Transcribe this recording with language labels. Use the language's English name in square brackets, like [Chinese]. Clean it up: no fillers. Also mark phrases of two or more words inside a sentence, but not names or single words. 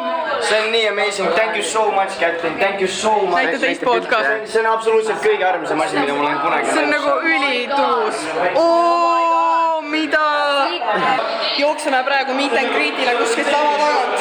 [Estonian] See on nii [English] amazing, thank you so much, Kätlin, thank you so much. [Estonian] Näita teist poolt ka. See on absoluutselt kõige armsam asi, mida mul on kunagi. See on nagu ülituus. Oo, mida? Jookseme praegu [English] meet and greet'ile [Estonian] kuskilt lava tagant.